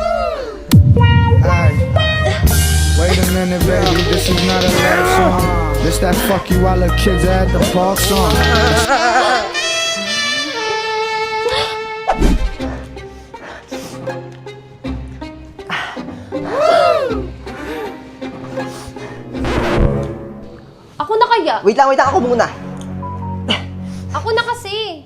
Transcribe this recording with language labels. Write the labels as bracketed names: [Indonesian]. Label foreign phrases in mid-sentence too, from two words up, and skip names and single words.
[English] Wait a minute, baby, this is not a love song. This that fuck you while the kids are at the park song. [Filipino] Ako na kaya? Wait lang, ako muna. Ako na kasi.